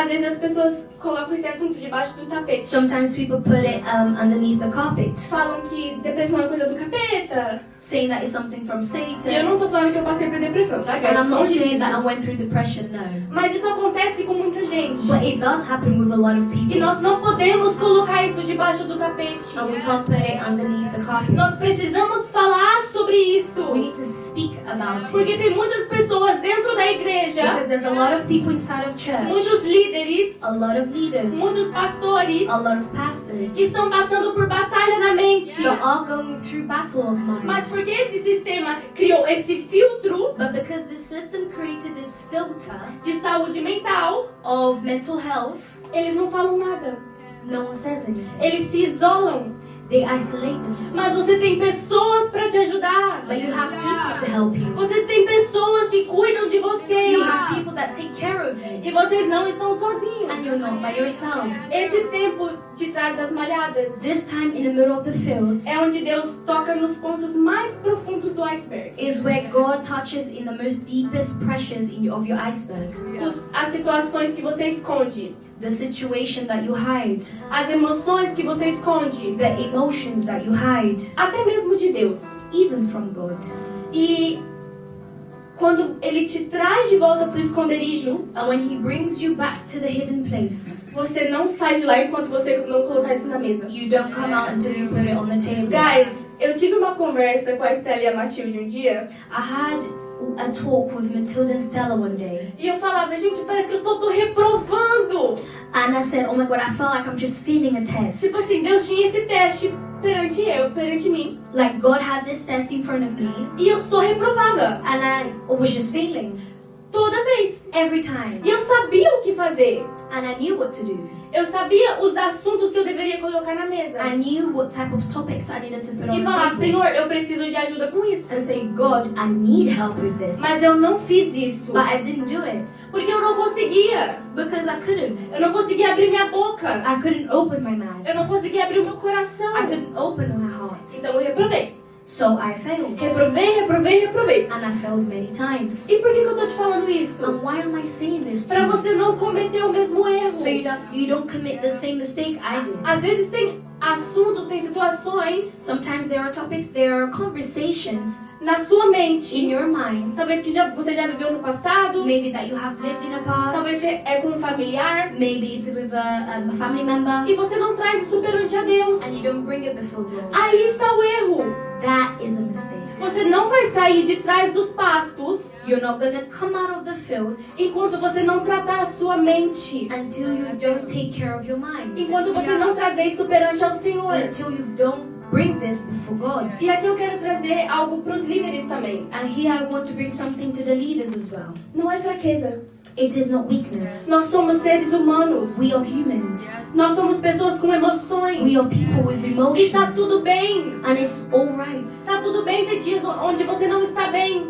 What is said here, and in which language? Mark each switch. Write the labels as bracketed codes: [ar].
[pt] às vezes as pessoas colocam esse assunto debaixo do tapete. [en] sometimes people put it underneath the carpet, [pt] Falam que depressão é coisa do capeta. [en] saying that it's something from [pt] E eu [en] Satan. [pt] não tô falando que eu passei por depressão, tá, guys? [en] And I'm not [pt] Longe [en] saying that I [pt] disso. [en] went through depression, no. [pt] Mas isso acontece com muita gente. [en] But it does happen with a lot of [pt] E [en] people. [pt] nós não podemos colocar isso debaixo do tapete. [en] And we can't put it underneath the carpet. [pt] Nós precisamos falar sobre isso. [en] We need to speak about [pt] Porque [en] it. [pt] tem muitas pessoas dentro da igreja, [en] Because there's a lot of people inside of church, [pt] muitos líderes, [en] a lot of leaders, [pt] muitos pastores [en] a lot of pastors [pt] que estão passando por batalha na mente. [en] that are going through battle of [pt] Mas porque esse sistema criou esse filtro [en] But because the system created this filter [pt] de saúde mental, [en] of mental health, [pt] eles não falam nada. [en] no one says anything. [pt] Eles se isolam. [en] They isolate themselves. [pt] Mas você tem pessoas para te ajudar. [en] But you have people to help you. [pt] Vocês têm pessoas que cuidam de vocês. [en] You have people that take care of you. [pt] E vocês não estão sozinhos. [en] And you're not by yourself. [pt] Esse tempo de trás das malhadas [en] This time in the middle of the fields [pt] é onde Deus toca nos pontos mais profundos do iceberg. [en] is where God touches in the most deepest pressures of your iceberg. [pt] As situações que você esconde, [en] The situation that you hide. [pt] as emoções que você esconde, [en] The emotions that you hide. [pt] até mesmo de Deus. [en] Even from God. [pt] E quando Ele te traz de volta para o esconderijo, [en] And when He brings you back to the hidden place, [pt] você não sai de lá enquanto você não colocar isso na mesa. [en] you don't come out until you put it on the table. [pt] Guys, eu tive uma conversa com a Estela e a Matilde um dia, [en] I had a talk with Matilda and Stella one day. [pt] e eu falava, gente, parece que eu só tô reprovando. [en] And I said, oh my God, I felt like I'm just failing a test. [pt] Tipo assim, Deus tinha esse teste perante mim, [en] Like God had this test in front of me, [pt] e eu só reprovava, [en] and I was just failing [pt] toda vez. [en] every time. [pt] E eu sabia o que fazer. [en] And I knew what to do. [pt] Eu sabia os assuntos que eu deveria colocar na mesa. [en] I knew what type of topics I needed to put on [pt] E [en] the [pt] falar, [en] table. [pt] Senhor, eu preciso de ajuda com isso. [en] And say, God, I need help with this. [pt] Mas eu não fiz isso. [en] But I didn't do it [pt] Porque eu não conseguia. [en] because I couldn't. [pt] Eu não conseguia abrir minha boca. [en] I couldn't open my mouth. [pt] Eu não conseguia abrir o meu coração. [en] I couldn't open my heart. [pt] Então eu reprovei. [en] So I failed. [pt] Reprovei. [en] And I failed many times. [pt] E por que eu tô te falando isso? [en] And why am I saying this to [pt] Pra [en] you? [pt] você não cometer o mesmo erro. [en] So you don't commit the same mistake I did. [pt] Às vezes tem assuntos, tem situações [en] Sometimes there are topics, there are conversations [pt] na sua [en] in [pt] mente. [en] your mind, [pt] Talvez que você já viveu no passado. [en] maybe that you have lived in the past, [pt] Talvez é com um familiar. [en] maybe it's with a family member, [pt] E você não traz isso perante a Deus. [en] and you don't bring it before God. [pt] Aí está o erro. [en] That is a mistake. [pt] Você não vai sair de trás dos pastos [en] You're not gonna come out of the fields [pt] enquanto você não tratar a sua mente. [en] until you don't take care of your mind, [pt] Enquanto você não trazer isso perante ao Senhor. [en] until you don't bring this before God. [pt] E aqui eu quero trazer algo para os líderes também. [en] And here I want to bring something to the leaders as well. [pt] Não é fraqueza. [en] It is not weakness. [pt] Nós somos seres humanos. [en] We are humans. [pt] Nós somos pessoas com emoções. [en] We are people with [pt] E tá [en] emotions. [pt] tudo bem. [en] And it's alright. [pt] Tá tudo bem ter dias onde você não está bem.